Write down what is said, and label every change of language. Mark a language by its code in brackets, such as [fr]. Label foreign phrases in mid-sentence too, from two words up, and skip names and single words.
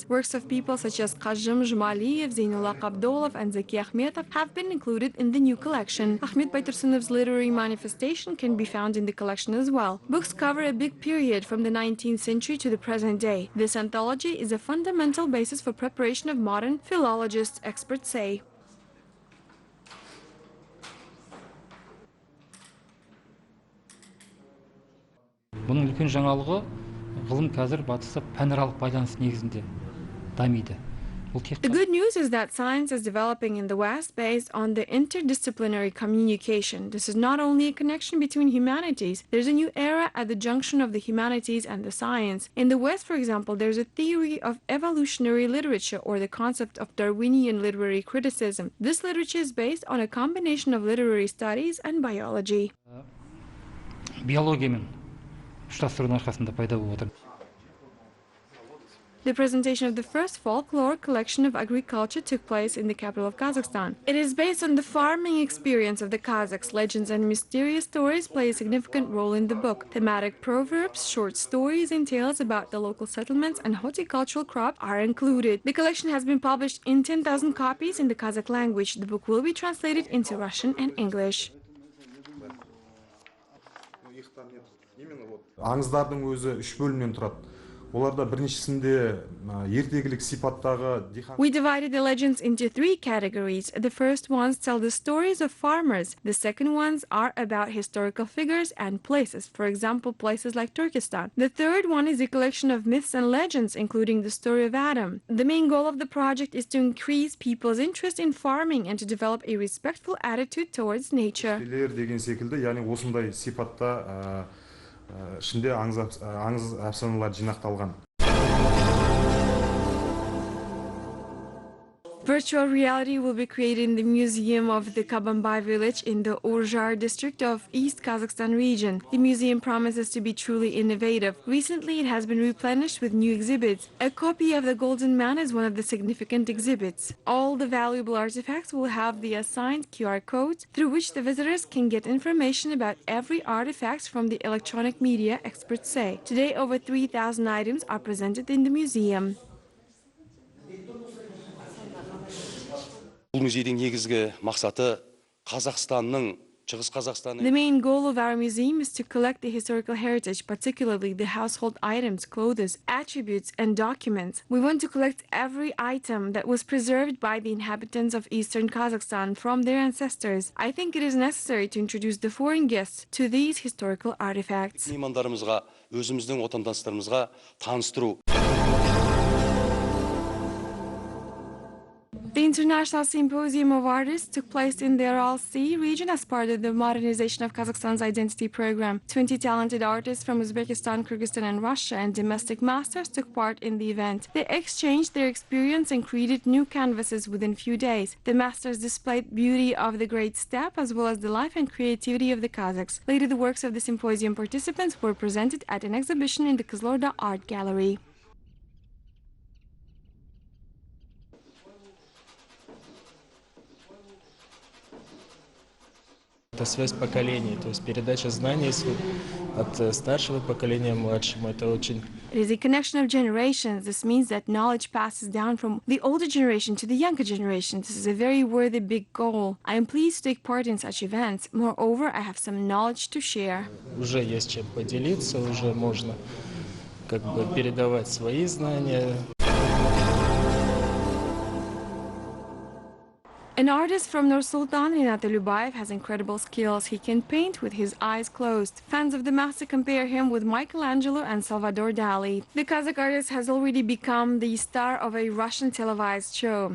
[en] Works of people such as Kazım Jumaliyev, Zeynullah Abdolov, and Zaki Akhmetov have been included in the new collection. Ahmet Baytursunov's literary manifestation can be found in the collection as well. Books cover a big period from the 19th century to the present day. This anthology is a fundamental basis for preparation of modern philologists, experts say. [kk] Бұның үлкен жаңалығы ғылым қазір батыста пәнаралық байланыс негізінде дамиды. [en] The good news is that science is developing in the West based on the interdisciplinary communication. This is not only a connection between humanities, there's a new era at the junction of the humanities and the science. In the West, for example, there's a theory of evolutionary literature or the concept of Darwinian literary criticism. This literature is based on a combination of literary studies and biology. [kk] Биологиямен ұштастырудың арқасында пайда болып отыр. [en] The presentation of the first folklore collection of agriculture took place in the capital of Kazakhstan. It is based on the farming experience of the Kazakhs. Legends and mysterious stories play a significant role in the book. Thematic proverbs, short stories, and tales about the local settlements and horticultural crops are included. The collection has been published in 10,000 copies in the Kazakh language. The book will be translated into Russian and English. [kk] Аңыздардың өзі 3 бөлімнен тұрады. Оларда біріншісінде ертегілік сипаттағы [en] We divided the legends into 3 categories. The first ones tell the stories of farmers. The second ones are about historical figures and places, for example, places like Turkestan. The third one is a collection of myths and legends, including the story of Adam. The main goal of the project is to increase people's interest in farming and to develop a respectful attitude towards nature. [kk] деген секілді, яғни осындай сипатта ішінде аңыз әфсаналар жинақталған. [en] Virtual reality will be created in the museum of the Burabai village in the Urjar district of East Kazakhstan region. The museum promises to be truly innovative. Recently, it has been replenished with new exhibits. A copy of the Golden Man is one of the significant exhibits. All the valuable artifacts will have the assigned QR codes through which the visitors can get information about every artifact from the electronic media, experts say. Today, over 3,000 items are presented in the museum. [kk] Бұл музейдің негізгі мақсаты Қазақстанның, Шығыс Қазақстанның. [en] The main goal of our museum is to collect the historical heritage, particularly the household items, clothes, attributes, and documents. We want to collect every item that was preserved by the inhabitants of Eastern Kazakhstan from their ancestors. I think it is necessary to introduce the foreign guests to these historical artifacts. [kk] Меймандарымызға, өзіміздің отандастарымызға таныстыру. [en] The International Symposium of Artists took place in the Aral Sea region as part of the modernization of Kazakhstan's identity program. 20 talented artists from Uzbekistan, Kyrgyzstan, and Russia and domestic masters took part in the event. They exchanged their experience and created new canvases within few days. The masters displayed beauty of the Great Steppe as well as the life and creativity of the Kazakhs. Later, the works of the symposium participants were presented at an exhibition in the Kazlorda Art Gallery. [ru] Это связь поколений, то есть передача знаний от старшего поколения младшему. Это очень. [en] It is a connection of generations. This means that knowledge passes down from the older generation to the younger generation. This is a very worthy big goal. I am pleased to take part in such events. Moreover, I have some knowledge to share. [ru] Уже есть чем поделиться, уже можно как бы передавать свои знания. [en] An artist from Nur-Sultan, Renat Yelubayev, has incredible skills. He can paint with his eyes closed. Fans of the master compare him with Michelangelo and Salvador Dali. The Kazakh artist has already become the star of a Russian televised show.